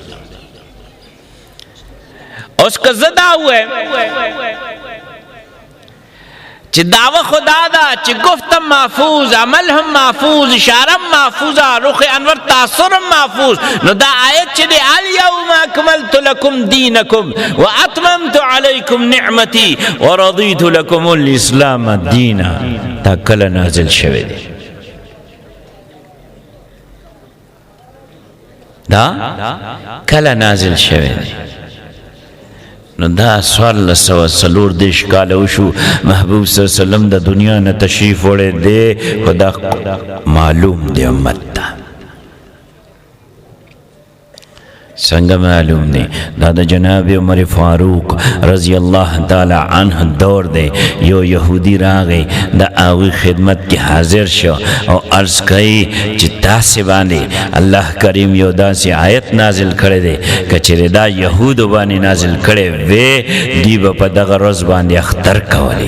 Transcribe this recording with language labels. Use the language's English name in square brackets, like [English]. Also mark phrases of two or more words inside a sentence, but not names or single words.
[Pashto] اوس که زه دا ووایم چې دعوه خدا ده چې گفتم محفوظ، عمل هم محفوظ، اشاره هم محفوظه، رخ انور تاثر هم محفوظ، نو دا آیت چې دی [Arabic] الیوم اکملت لکم دینکم و اتممت علیکم نعمتی و رضیت لکم الاسلام دینا، [Pashto] دا کله نازل شوی دی؟ دا کله نازل شوی دی؟ نو دا سوال سوا سلور دیش کاله وشو محبوب [Arabic] صلی اللہ علیہ وسلم [Pashto] د دنیا نه تشریف وړی دی، خو دا معلوم دی امت ته. څنګه معلوم دی؟ دا د جناب عمر فاروق [Arabic] رضی الله تعالی عنه [Pashto] دور دی. یو یهودی راغی د هغوی خدمت کې حاضر شو او عرض کوي چې تاسې باندې الله کریم یو داسې آیت نازل کړی دی که چېرې دا یهودو باندې نازل کړی وی دوی به په دغه ورځ باندې اختر کولی.